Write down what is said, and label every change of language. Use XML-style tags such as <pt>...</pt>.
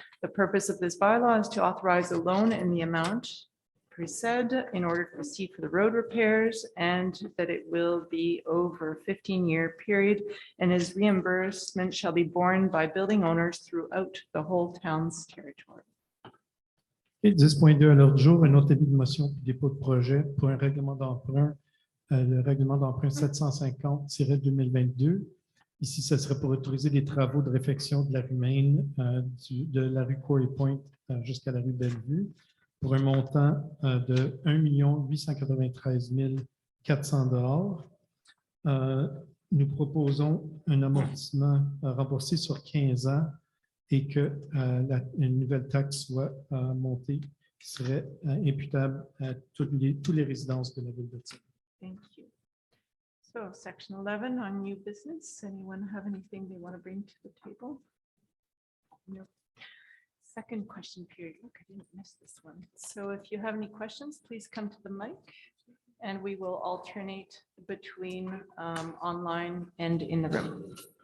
<en>The purpose of this bylaw is to authorize a loan in the amount said in order to proceed for the road repairs, and that it will be over a 15-year period, and his reimbursement shall be borne by building owners throughout the whole town's territory.</en> <fr>Et 10.2 à l'ordre du jour, un autre avis de motion pour dépôt de projet pour un règlement d'emprunt, le règlement d'emprunt 750-2022. Ici, ce serait pour autoriser des travaux de réfection de la rue Main, de la rue Quarry Point jusqu'à la rue Bellevue, pour un montant de 1 893 400 $. Nous proposons un amortissement remboursé sur 15 ans et que une nouvelle taxe soit montée, qui serait imputable à tous les résidences de la ville de Tignes.</fr> <en>Thank you. So section 11 on new business. Anyone have anything they want to bring to the table? No. Second question period. Look, I didn't miss this one. So if you have any questions, please come to the mic and we will alternate between online and in the room.</en>